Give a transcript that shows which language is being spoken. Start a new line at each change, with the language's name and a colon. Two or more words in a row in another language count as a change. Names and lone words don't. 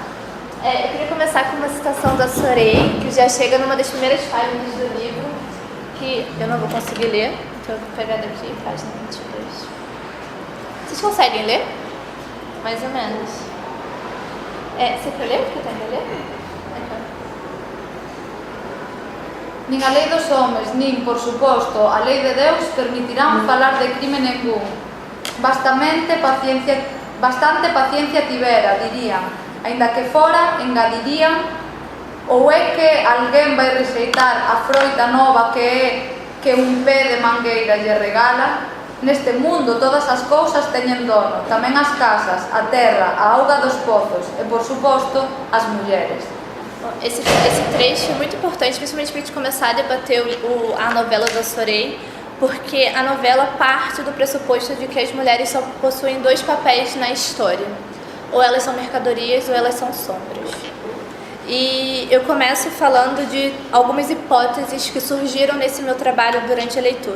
Portuguese: Eu queria começar com uma citação da Assorei, que já chega numa das primeiras páginas do livro, que eu não vou conseguir ler, então eu vou pegar daqui, página 22. Vocês conseguem ler? Mais ou menos. Você quer ler? Porque eu tenho que ler?
Galician: Nin a lei dos homes, nin, por suposto, a lei de Deus permitirán falar de crime ningún. Bastante paciencia tivera, dirían. Ainda que fora, engadirían, ou é que alguén vai rexeitar a froita nova que un pé de mangueira lle regala? Neste mundo todas as cousas teñen dono, tamén as casas, a terra, a auga dos pozos e, por suposto, as mulleres.
Portuguese: Esse trecho é muito importante, principalmente para a gente começar a debater a novela do Assorei, porque a novela parte do pressuposto de que as mulheres só possuem dois papéis na história. Ou elas são mercadorias ou elas são sombras. E eu começo falando de algumas hipóteses que surgiram nesse meu trabalho durante a leitura.